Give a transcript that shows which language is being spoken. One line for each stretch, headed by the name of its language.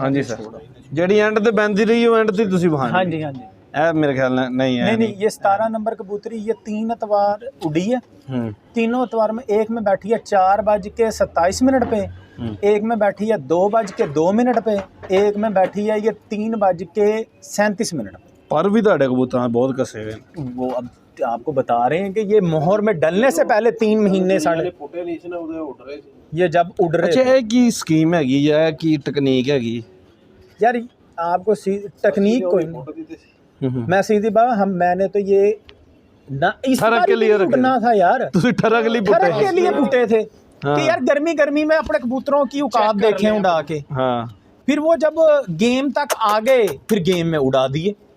Punjabi: हाँ जी सर, ਜਿਹੜੀ ਐਂਡ ਤੇ ਬੈੰਦੀ ਰਹੀ ਉਹ ਐਂਡ ਤੇ ਤੁਸੀਂ ਵਹਾਂ?
Hindi: हाँ जी, हाँ जी।
Punjabi: ਇਹ ਮੇਰੇ ਖਿਆਲ ਨਾਲ
Hindi: नहीं है। नहीं नहीं, ये 17 नंबर कबूतरी, ये 3 इतवार उड़ी है। तीनों इतवार में एक में बैठी है 4 बज के 27 मिनट पे, एक में बैठी है 2 बज के 2 मिनट पे, एक में बैठी है ये 3 बज के 37 मिनट पे। पर भी
Punjabi: ਤੁਹਾਡੇ ਕਬੂਤਰਾਂ ਬਹੁਤ ਕਸੇ ਹੋਏ ਨੇ।
Hindi: वो अब आपको बता रहे हैं कि ये मोहर में डलने से पहले 3 महीने साढ़े
Punjabi: ਫੁੱਟੇ ਨਹੀਂ ਸੀ ਨਾ ਉਹਦੇ ਉੱਡ ਰਹੇ ਸੀ।
Hindi: ये जब उड़ रहे
Punjabi: अच्छा, ਇਹ ਕੀ ਸਕੀਮ ਹੈਗੀ ਜਾਂ ਇਹ ਕੀ ਟੈਕਨੀਕ ਹੈਗੀ?
Hindi: यार आपको तकनीक कोई नहीं, मैं सीधी बात, मैंने तो ये ना इस ठरक बार के लिए रखे उड़ना था यार।
Punjabi: ਤੁਸੀਂ ਠਰਕ ਲਈ ਪੁੱਟੇ?
Hindi: ठरक के लिए पुटे थे हाँ। कि यार गर्मी में अपने कबूतरों की औकात देखें उड़ा के। हाँ। फिर वो जब गेम तक आ गए, फिर गेम में उड़ा दिए।